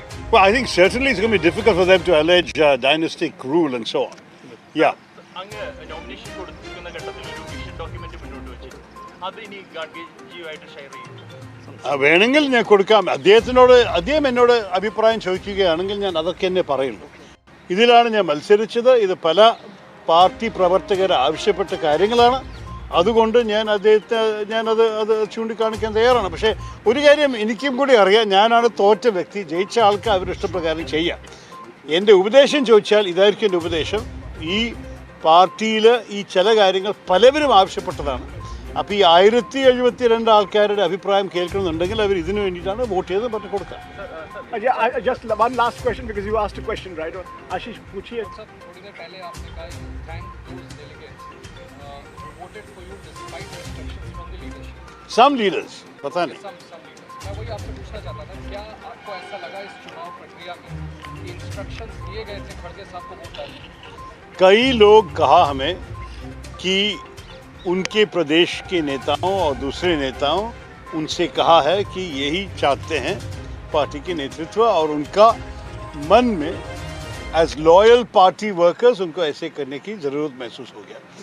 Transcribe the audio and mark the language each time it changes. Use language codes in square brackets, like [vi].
[en] Well, I think certainly it's going to be difficult for them to allege dynastic rule and so on. Yeah. [ml] Nomination കൊടുക്കുന്ന ഘട്ടത്തിൽ ഒരു vision document മുന്നോട്ട് വെച്ചു, അത് ഇനി ഗാഡ്ഗേജിയുമായിട്ട് share ചെയ്യും. വേണമെങ്കിൽ ഞാൻ കൊടുക്കാം. അദ്ദേഹം എന്നോട് അഭിപ്രായം ചോദിക്കുകയാണെങ്കിൽ ഞാൻ അതൊക്കെ എന്നെ പറയുള്ളൂ. ഇതിലാണ് ഞാൻ മത്സരിച്ചത്. ഇത് പല പാർട്ടി പ്രവർത്തകർ ആവശ്യപ്പെട്ട കാര്യങ്ങളാണ്. അതുകൊണ്ട് ഞാനത് ചൂണ്ടിക്കാണിക്കാൻ തയ്യാറാണ്. പക്ഷേ ഒരു കാര്യം എനിക്കും കൂടി അറിയാം, ഞാനാണ് തോറ്റ വ്യക്തി. ജയിച്ച ആൾക്ക് അവരിഷ്ടപ്രകാരം ചെയ്യാം. എൻ്റെ ഉപദേശം ചോദിച്ചാൽ ഇതായിരിക്കും എൻ്റെ ഉപദേശം. ഈ പാർട്ടിയിൽ ഈ ചില കാര്യങ്ങൾ പലവരും ആവശ്യപ്പെട്ടതാണ്. അപ്പോൾ ഈ 1072 ആൾക്കാരുടെ അഭിപ്രായം കേൾക്കണമെന്നുണ്ടെങ്കിൽ അവർ ഇതിനു വേണ്ടിയിട്ടാണ് വോട്ട് ചെയ്ത് പറഞ്ഞു കൊടുക്കുക. [en] Just one last question, because you asked a question, right? Ashish, पूछिए. [hi] थोड़ी देर पहले आपने कहा [en] thank those delegates who voted for you despite instructions from the leadership. Some leaders, [hi] पता नहीं. [en] Some leaders. [hi] मैं वही आपसे पूछना चाहता था, क्या आपको ऐसा लगा इस चुनाव प्रक्रिया में कि इंस्ट्रक्शंस दिए गए थे खड़गे साहब को वोट डालने? कई लोग कहा हमें कि उनके प्रदेश के नेताओं और दूसरे नेताओं उनसे कहा है कि यही चाहते हैं पार्टी के नेतृत्व, और उनका मन में एज लॉयल पार्टी वर्कर्स उनको ऐसे करने की ज़रूरत महसूस हो गया.